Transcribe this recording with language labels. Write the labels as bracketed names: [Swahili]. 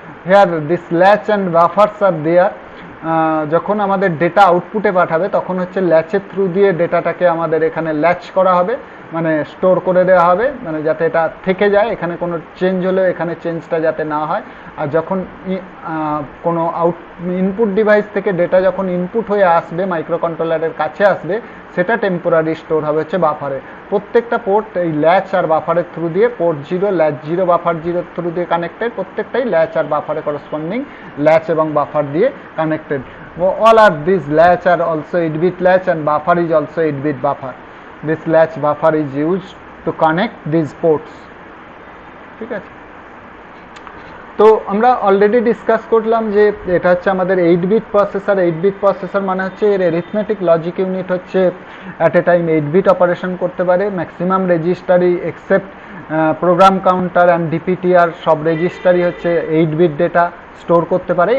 [English] Here this latch and buffers are there. [Bangla] যখন আমাদের data আউটপুটে পাঠাবে তখন হচ্ছে ল্যাচের থ্রু দিয়ে ডেটাটাকে আমাদের এখানে ল্যাচ করা হবে, মানে স্টোর করে দেওয়া হবে, মানে যাতে এটা থেকে যায়, এখানে কোনো চেঞ্জ হলে এখানে চেঞ্জটা যাতে না হয়। আর যখন কোনো ইনপুট ডিভাইস থেকে ডেটা যখন ইনপুট হয়ে আসবে মাইক্রো কন্ট্রোলারের কাছে আসবে, সেটা টেম্পোরারি স্টোর হবে হচ্ছে বাফারে। প্রত্যেকটা পোর্ট এই ল্যাচ আর বাফারের থ্রু দিয়ে, পোর্ট 0, ল্যাচ 0, বাফার 0 থ্রু দিয়ে কানেক্টেড, প্রত্যেকটাই ল্যাচ আর বাফারে করসপন্ডিং ল্যাচ এবং বাফার দিয়ে connected. [English] all are these latch are also 8-bit latch and buffer is also 8-bit buffer. This latch buffer is used to connect these ports. [Bangla] ঠিক আছে, তো আমরা already discuss করলাম যে এটা হচ্ছে আমাদের 8-bit প্রসেসর। 8-bit প্রসেসর মানে হচ্ছে এর অ্যারিথমেটিক লজিক ইউনিট হচ্ছে at a time 8-bit operation করতে পারে। Maximum রেজিস্টারই except program counter and ডিপিটিআর সব রেজিস্টারই হচ্ছে 8-bit ডেটা স্টোর করতে পারে।